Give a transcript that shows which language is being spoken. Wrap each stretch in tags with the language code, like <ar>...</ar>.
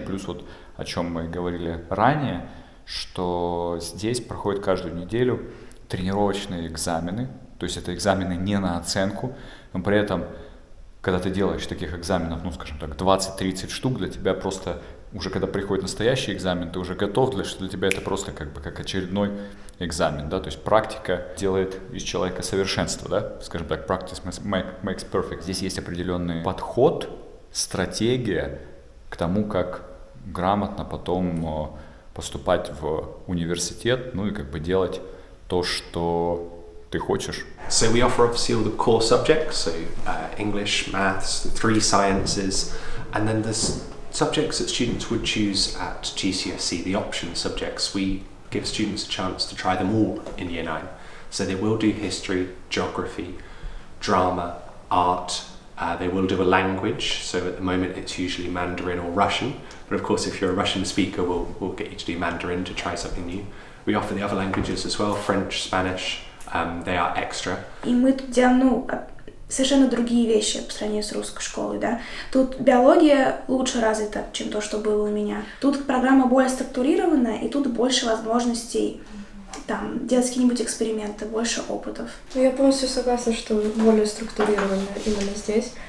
<ru>Плюс вот о чем мы говорили ранее, что здесь проходит каждую неделю тренировочные экзамены, то есть это экзамены не на оценку, но при этом, когда ты делаешь таких экзаменов, ну, скажем так, 20-30 штук, для тебя просто, уже когда приходит настоящий экзамен, ты уже готов, для тебя это просто как бы как очередной экзамен, да, то есть практика делает из человека совершенство, да, скажем так,</ru> <en>practice makes perfect.</en> <ru>Здесь есть определенный подход, стратегия к тому, как грамотно потом поступать в университет, ну и как бы делать то, что ты хочешь.</ru> <en>So we offer obviously all the core subjects, so English, maths, the 3 sciences, and then there's subjects that students would choose at GCSE, the option subjects. We give students a chance to try them all in Year 9. So they will do history, geography, drama, art. They will do a language, so at the moment it's usually Mandarin or Russian, but of course if you're a Russian speaker we'll get you to do Mandarin to try something new. We offer the other languages as well, French, Spanish, they are extra.</en> <ru>И мы тут делаем, совершенно другие вещи по сравнению с русской школой, да. Тут биология лучше развита, чем то, что было у меня. Тут программа более структурированная, и тут больше возможностей там делать какие-нибудь эксперименты, больше опытов. Я полностью согласна, что более структурировано именно здесь.</ru>